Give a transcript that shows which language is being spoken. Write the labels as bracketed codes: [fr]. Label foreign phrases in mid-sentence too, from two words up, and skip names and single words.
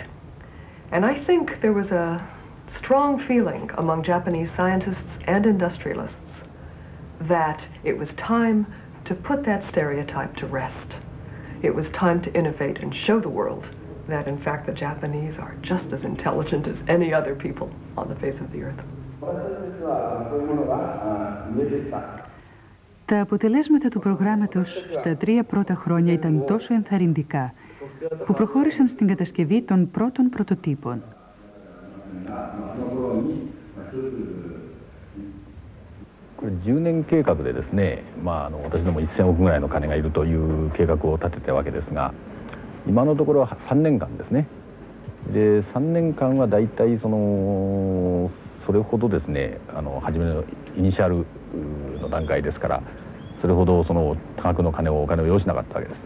[en] And I think there was a strong feeling among Japanese scientists and industrialists that it was time to put that stereotype to rest. It was time to innovate and show the world that, in fact, the Japanese are just as intelligent as any other people on the face of the earth. [el] Τα αποτελέσματα του προγράμματος στα 3 πρώτα χρόνια ήταν τόσο ενθαρρυντικά που προχώρησαν στην κατασκευή των πρώτων πρωτοτύπων. [ja] これ10年計画でですね、私ども1000億ぐらいの金がいるという計画を立てたわけですが、今のところは3年間ですね。で3年間はだいたいそれほどですね、初めのイニシャルの段階ですから、それほど多額のお金を要しなかったわけです。